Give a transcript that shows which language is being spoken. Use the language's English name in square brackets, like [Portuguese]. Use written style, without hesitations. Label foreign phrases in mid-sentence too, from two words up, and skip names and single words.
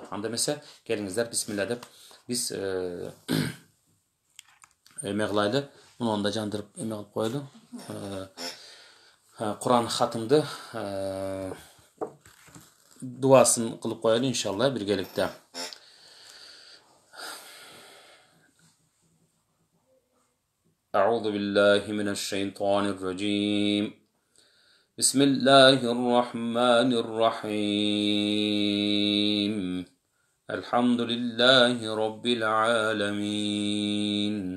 [Kyrgyz] Анда эмесе келиңиздер бисмилла деп биз эме кылайлы. Муну да жандырып эме кылып коелу. Куран хатымды дуасын кылып коелу иншалла биргеликте. [Arabic] أعوذ بالله من الشيطان الرجيم. بسم الله الرحمن الرحيم. الحمد لله رب العالمين.